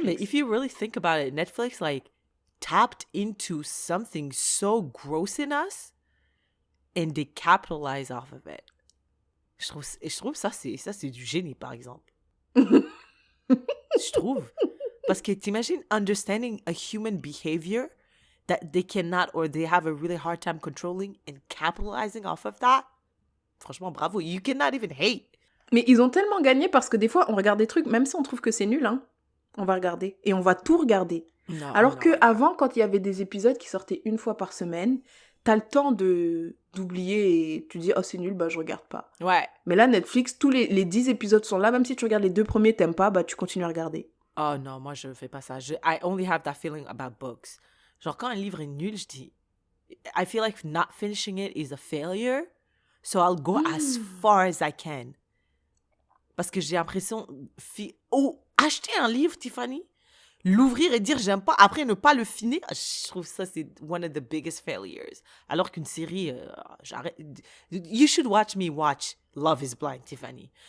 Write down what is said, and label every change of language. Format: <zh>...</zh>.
<en>No, mais if you really think about it, Netflix, like, tapped into something so gross in us and they capitalize off of it.</en> <fr>Je trouve ça, c'est du génie, par exemple. Je trouve. Parce que t'imagines</fr> <en>understanding a human behavior that they cannot or they have a really hard time controlling and capitalizing off of that.</en> <fr>Franchement, bravo.</fr> <en>You cannot even hate.</en> <fr>Mais ils ont tellement gagné parce que des fois, on regarde des trucs, même si on trouve que c'est nul, hein, on va regarder. Et on va tout regarder. Non, Alors non. que avant, quand il y avait des épisodes qui sortaient une fois par semaine, t'as le temps d'oublier et tu dis « Oh, c'est nul, bah je regarde pas. Ouais. » Mais là, Netflix, tous les 10 épisodes sont là. Même si tu regardes les 2 premiers, t'aimes pas, bah tu continues à regarder. Oh non, moi je fais pas ça.</fr> <en>I only have that feeling about books.</en> <fr>Genre quand un livre est nul, je dis</fr> <en>I feel like not finishing it is a failure. So I'll go as far as I can.</en> <fr>Parce que j'ai l'impression acheter un livre, Tiffany, l'ouvrir et dire j'aime pas, après ne pas le finir, je trouve ça c'est</fr> <en>one of the biggest failures.</en> <fr>Alors qu'une série, j'arrête.</fr> <en>You should watch me watch Love is Blind, Tiffany.</en>